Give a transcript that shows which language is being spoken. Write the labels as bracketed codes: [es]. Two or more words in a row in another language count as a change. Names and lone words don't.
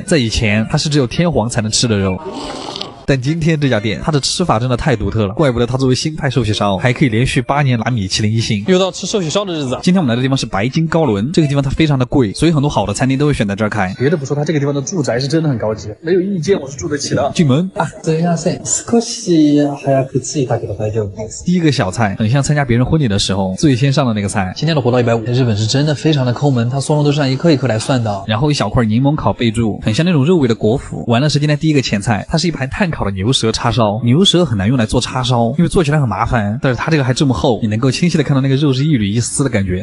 [zh] 在以前它是只有天皇才能吃的肉，但今天这家店它的吃法真的太独特了，怪不得它作为新派寿喜烧还可以连续8年拿米其林1星。又到吃寿喜烧的日子。今天我们来的地方是白金高伦，这个地方它非常的贵，所以很多好的餐厅都会选在这儿开。别的不说，它这个地方的住宅是真的很高级，没有一间我是住得起的。进门啊， [ja] すみません。少し早く着いたけど大丈夫です。 [zh] 第一个小菜很像参加别人婚礼的时候最先上的那个菜。今天的活到150，日本是真的非常的抠门，它松茸都是按一颗一颗来算的。然后一小块柠檬烤贝柱，很像那种肉味的果脯。完了是今天第一个前菜，它是一盘炭烤的牛舌叉烧。牛舌很难用来做叉烧，因为做起来很麻烦，但是它这个还这么厚，你能够清晰的看到那个肉是一缕一丝的感觉。